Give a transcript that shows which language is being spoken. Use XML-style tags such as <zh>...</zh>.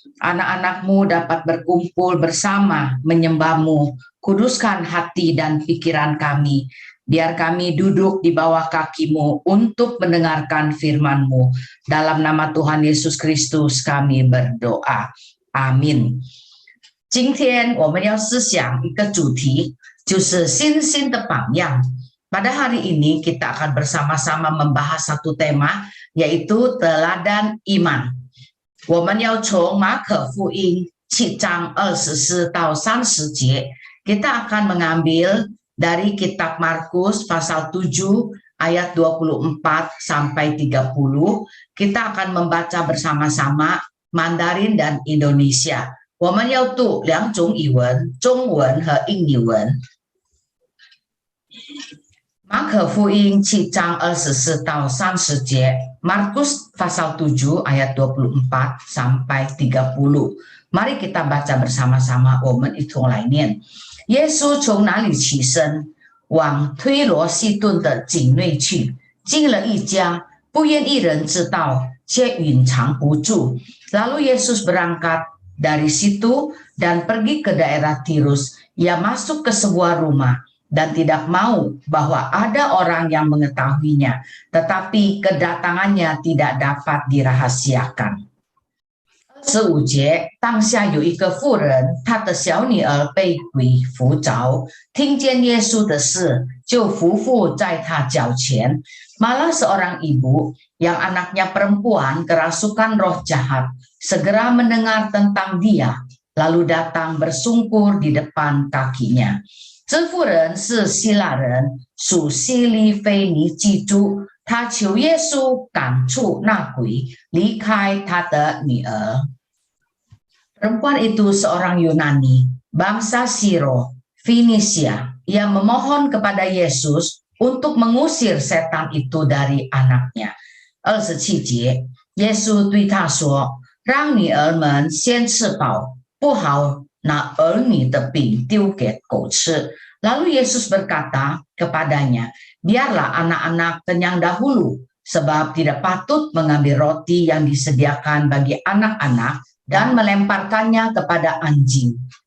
<id>Anak-anakmu dapat berkumpul bersama menyembahmu. Kuduskan hati dan pikiran kami. Biar kami duduk di bawah kakimu untuk mendengarkan firman-Mu. Dalam nama Tuhan Yesus Kristus kami berdoa. Amin.</id> <zh>今天我们要思想一个主题，就是信心的榜样。</zh> <id>Pada hari ini kita akan bersama-sama membahas satu tema, yaitu teladan iman。</id> <zh>我们要从马可福音7章24到30节，</zh> <id>kita akan mengambil dari kitab Markus pasal 7 ayat 24 sampai 30. Kita akan membaca bersama-sama Mandarin dan Indonesia。</id> <zh>我们要读两种语文，中文和印尼文。马可福音7章24到30节，</zh> <id>Markus pasal 7 ayat 24 sampai 30。 Mari kita baca bersama-sama，</id> <zh>我们一同来念。耶稣从那里起身，往推罗西顿的境内去，进了一家，不愿一人知道，却隐藏不住。</zh> <id>Lalu Yesus berangkat dari situ dan pergi ke daerah Tirus. Ia masuk ke sebuah rumah dan tidak mau bahwa ada orang yang mengetahuinya, tetapi kedatangannya tidak dapat dirahasiakan。</id> <zh>25节，当下有一个妇人，她的小女儿被鬼附着，听见耶稣的事，就匍匐在他脚前。</zh> <id>Malah seorang ibu yang anaknya perempuan kerasukan roh jahat segera mendengar tentang dia, lalu datang bersungkur di depan kakinya。</id> <zh>这妇人是希腊人，属西利非尼寄居，他求耶稣赶出那鬼，离开他的女儿。</zh> <id>Perempuan itu seorang Yunani, bangsa Siro, Finisia. Ia memohon kepada Yesus untuk mengusir setan itu dari anaknya。</id> <zh>27节，耶稣对他说：“让女儿们先吃饱，不好拿儿女的饼丢给狗吃。”</zh> <id>Lalu Yesus berkata kepadanya, biarlah anak-anak kenyang dahulu, sebab tidak patut mengambil roti yang disediakan bagi anak-anak dan melemparkannya kepada anjing。</id>